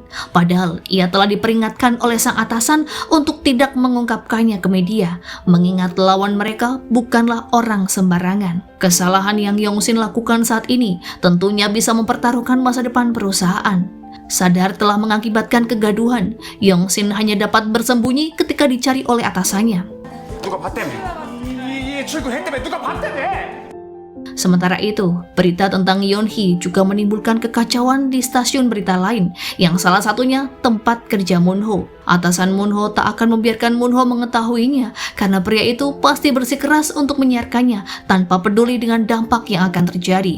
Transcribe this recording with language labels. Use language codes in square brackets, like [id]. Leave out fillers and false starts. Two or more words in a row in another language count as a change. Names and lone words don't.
[id] Padahal ia telah diperingatkan oleh sang atasan untuk tidak mengungkapkannya ke media, mengingat lawan mereka bukanlah orang sembarangan. Kesalahan yang Yongsin lakukan saat ini tentunya bisa mempertaruhkan masa depan perusahaan. Sadar telah mengakibatkan kegaduhan, Yongsin hanya dapat bersembunyi ketika dicari oleh atasannya. [ko] 누가 봤다며? 이 출근했다며 누가 봤다며? [id] Sementara itu, berita tentang Yeonhee juga menimbulkan kekacauan di stasiun berita lain, yang salah satunya tempat kerja Moonho. Atasan Moonho tak akan membiarkan Moonho mengetahuinya, karena pria itu pasti bersikeras untuk menyiarkannya tanpa peduli dengan dampak yang akan terjadi.